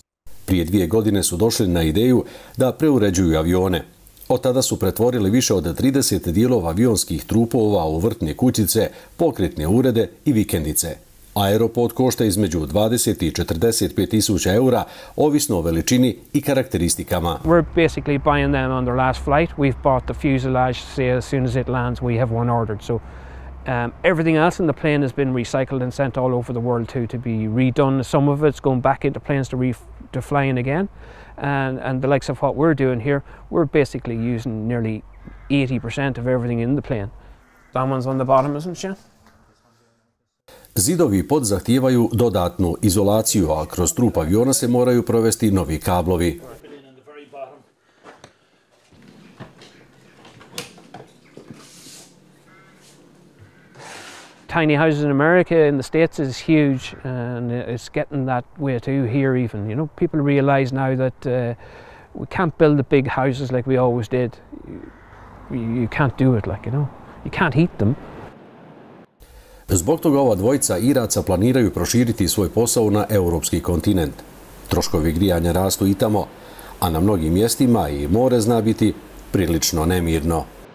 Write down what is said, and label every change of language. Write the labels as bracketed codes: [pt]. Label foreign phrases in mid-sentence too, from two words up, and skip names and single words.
[hr] Prije 2 godine su došli na ideju da preuređuju avione. Od tada su pretvorili više od 30 dijelova avionskih trupova u vrtne kućice, pokretne urede i vikendice. Aeropod košta između 20 i 45 tisuća eura, ovisno o veličini i karakteristikama. [en] We're basically buying them on their last flight. We've bought the fuselage, say as soon as it lands we have one ordered. So everything else in the plane has been recycled and sent all over the world to be redone. Some of it's going back into planes to flying again. And the likes of what we're doing here, we're basically using nearly 80% of everything in the plane. That one's on the bottom, isn't she? [hr] Zidovi pod zahtijevaju dodatnu izolaciju, a kroz trup aviona se moraju provesti novi kablovi. [en] Tiny houses in America, in the States, is huge, and it's getting that way too here even. You know, people realise now that we can't build the big houses like we always did. You can't do it, like, you know. You can't heat them. [hr] Zbog toga ova dvojica Iraca planiraju proširiti svoj posao na europski kontinent. Troškovi grijanja rastu i tamo, a na mnogim mjestima i more zna biti prilično nemirno.